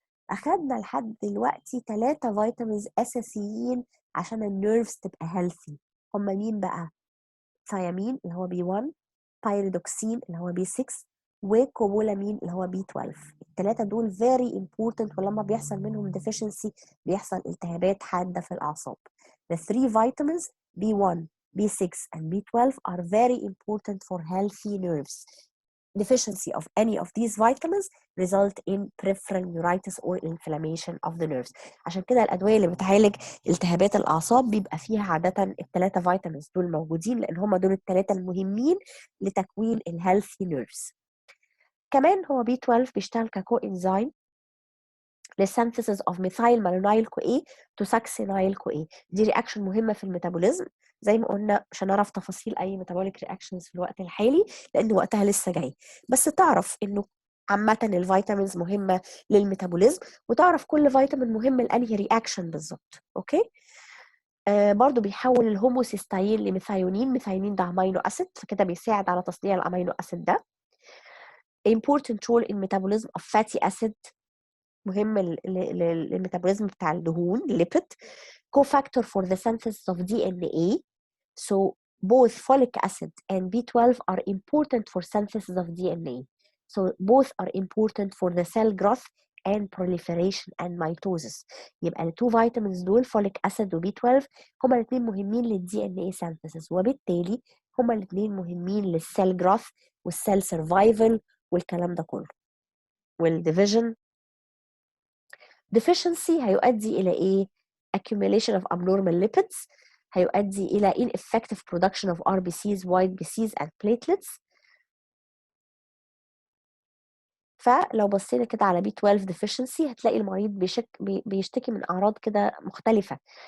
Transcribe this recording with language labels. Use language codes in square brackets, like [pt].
[ar] اخدنا لحد دلوقتي 3 فيتامينز اساسيين عشان النيرفز تبقى هيلثي. هم مين بقى؟ ثيامين اللي هو B1، بايريدوكسين اللي هو B6، وكوبولامين اللي هو B12. الثلاثة دول [en] very important، [ar] ولما بيحصل منهم deficiency بيحصل التهابات حادة في الأعصاب. [en] The 3 vitamins B1, B6 and B12 are very important for healthy nerves. Deficiency of any of these vitamins result in peripheral neuritis or inflammation of the nerves. [ar] عشان كده الأدوية اللي بتعالج التهابات الأعصاب بيبقى فيها عادة ال3 vitamins دول موجودين، لأن هم دول ال3 المهمين لتكوين الهيلثي نيرفز. كمان هو B12 بيشتغل ككو انزيم للسينثيسيس اوف ميثايل مالونايل كو اي تو ساكسينايل كو اي. دي رياكشن مهمه في الميتابوليزم، زي ما قلنا مش هنعرف تفاصيل اي ميتابوليك رياكشنز في الوقت الحالي لان وقتها لسه جاي، بس تعرف انه عامه الفيتامينز مهمه للميتابوليزم، وتعرف كل فيتامين مهم لانهي رياكشن بالظبط. اوكي. برضو بيحول الهوموسيستاين لميثايونين. ميثايونين ده امينو اسيد، فكده بيساعد على تصنيع الامينو اسيد ده. [en] important role in metabolism of fatty acid، [ar] مهم للميتابوليزم بتاع الدهون [en] lipid. cofactor for the synthesis of DNA. So both folic acid and B12 are important for synthesis of DNA. So both are important for the cell growth and proliferation and mitosis. [ar] يبقى التو فيتامينز دول folic acid و B12 هما الاثنين مهمين للدي ان اي synthesis، وبالتالي هما الاثنين مهمين للسيل جروث والسيل سرفايفل والكلام ده كله والديفيجن. [en] deficiency [ar] هيؤدي إلى إيه؟ [en] accumulation of abnormal lipids، [ar] هيؤدي إلى [en] ineffective production of RBCs, white BCs and platelets. [ar] فلو بصينا كده على B12 deficiency هتلاقي المريض بيشتكي من أعراض كده مختلفة.